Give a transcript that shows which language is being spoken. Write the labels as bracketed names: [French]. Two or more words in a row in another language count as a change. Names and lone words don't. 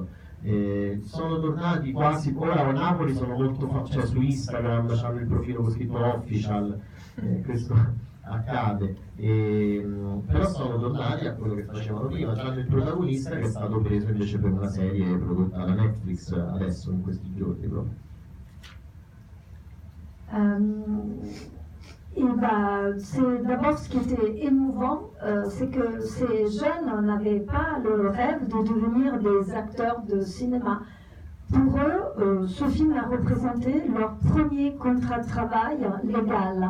[Italian] Sono tornati quasi, ora a Napoli sono molto cioè su Instagram hanno il profilo con scritto official, questo accade, però sono tornati a quello che facevano prima, c'hanno il protagonista che è stato preso invece per una serie prodotta da Netflix adesso in questi giorni proprio. [French] Et c'est d'abord ce qui était émouvant, c'est que ces jeunes n'avaient pas le rêve de devenir des acteurs de cinéma. Pour eux, ce film a représenté leur premier contrat de travail légal.